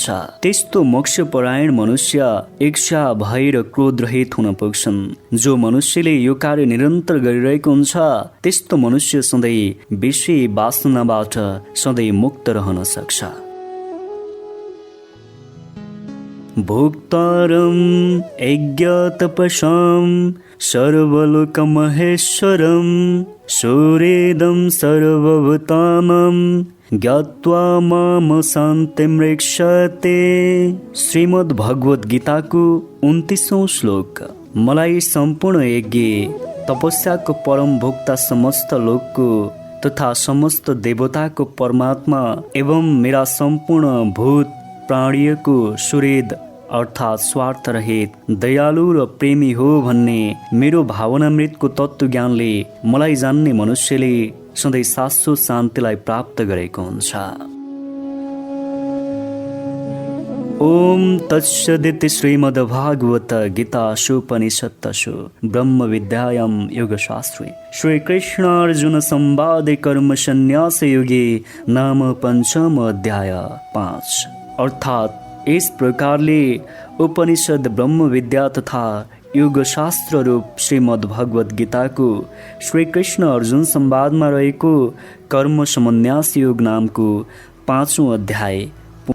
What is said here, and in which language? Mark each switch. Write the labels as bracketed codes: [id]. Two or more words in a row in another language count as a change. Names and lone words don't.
[ne] त्यस्तो मोक्षपरायण मनुष्य इच्छा भय र क्रोध रहित हुन पुग्छन्। जो मनुष्यले यो कार्य निरन्तर गरिरहेको हुन्छ त्यस्तो मनुष्य सधैँ विषय वासनाबाट सधैँ मुक्त रहन सक्छ। [sa] भोक्तारं यज्ञतपसां सर्वलोकमहेश्वरं सूर्येदं सर्वभूतानां ज्ञात्वा माम शान्तिमृक्षते। [ne] श्रीमद् भगवत गीताको 29औं श्लोक। मलाई सम्पूर्ण यज्ञ तपस्याको परम भोक्ता समस्त लोकको तथा समस्त देवताको परमात्मा एवं मेरा सम्पूर्ण भूत प्राणीको सुहृद अर्थात् स्वार्थ रहित दयालु र प्रेमी हो भन्ने मेरो भावनामृतको तत्त्वज्ञानले मलाई जान्ने मनुष्यले सधैँ शाश्वत शान्तिलाई प्राप्त गरेको हुन्छ। [sa] ओम तत्सदिति श्रीमद्भागवत गीतासूपनिषत्सु ब्रह्म विद्यायां योगशास्त्रे श्रीकृष्ण अर्जुन संवादे कर्म संन्यास योगे नाम 5म अध्याय 5। [ne] अर्थात् इस प्रकारले उपनिषद ब्रह्म विद्या तथा योग शास्त्र रूप श्रीमद् भगवत गीताको श्रीकृष्ण अर्जुन संवादमा रहेको कर्म समन्यास योग नामको 5औं अध्याय